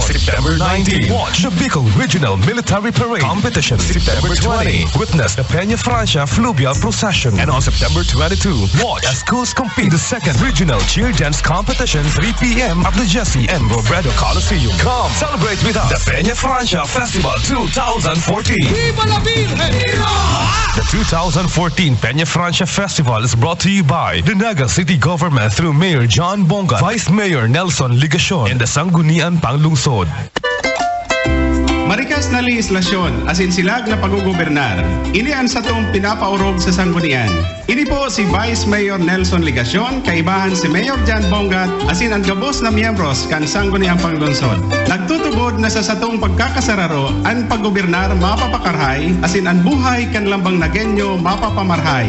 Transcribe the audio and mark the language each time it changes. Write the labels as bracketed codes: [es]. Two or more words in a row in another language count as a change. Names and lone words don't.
[en] September 19, watch the Bicol Regional Military Parade Competition. September 20, witness the Peña Francia Fluvial Procession. And on September 22, watch as schools compete the second Regional Cheer Dance Competition, 3 p.m. at the Jesse M. Robredo Coliseum. Come celebrate with us the Peña Francia Festival 2014. [es] Viva la Virgen! [en] The 2014 Peña Francia Festival is brought to you by the Naga City Government through Mayor John Bonga, Vice Mayor Nelson Ligacion, and the Sangguniang Panglungsod. [bik] Marika, parehas na legislasyon asin silag na paggugobernar. Ini ang satong pinapaurog sa sanggunian. Ini po si Vice Mayor Nelson Ligacion, kaibahan si Mayor Jan Bongat, asin ang gabos na miyembros kan sangguniang panglungsod. Nagtutubod na sa satong pagkakasararo ang paggobernar mapapakarhay, asin ang buhay kan lambang nagenyo mapapamarhay.